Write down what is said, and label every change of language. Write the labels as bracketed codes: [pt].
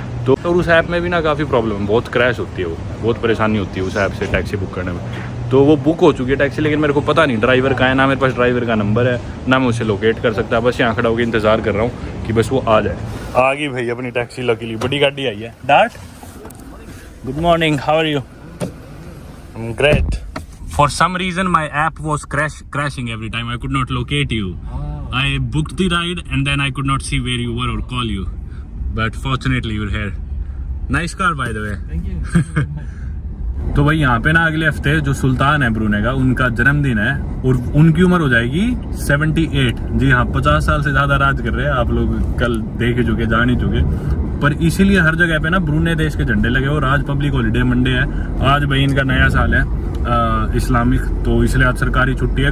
[hi] तो और उस ऐप में भी ना काफ़ी प्रॉब्लम है, बहुत क्रैश होती है, वो बहुत परेशानी होती है उस ऐप से टैक्सी बुक करने में। तो वो बुक हो चुकी है टैक्सी, लेकिन मेरे को पता नहीं ड्राइवर का है, ना मेरे पास ड्राइवर का नंबर है, ना मैं उसे लोकेट कर सकता। बस यहाँ खड़ा होकर इंतज़ार कर रहा हूँ कि बस वो आ जाए। आ गई भाई अपनी टैक्सी, लकीली बड़ी गाड़ी आई है। [en] डार्ट, good morning, how are you? Great. For some reason my app was crashing every time. I could not locate you. I booked the ride and then I could not see where you were or call you. But fortunately you're here. Nice car by the way. Thank you. [hi] तो भाई यहाँ पे ना अगले हफ्ते जो सुल्तान है ब्रूने का, उनका जन्मदिन है और उनकी उम्र हो जाएगी 78। जी हाँ, 50 साल से ज्यादा राज कर रहे हैं, आप लोग कल देख ही चुके, जान ही चुके। पर इसीलिए हर जगह पे ना ब्रूने देश के झंडे लगे, और आज पब्लिक हॉलीडे मंडे है, आज भाई इनका नया साल है इस्लामिक, तो इसलिए आज सरकारी छुट्टी है।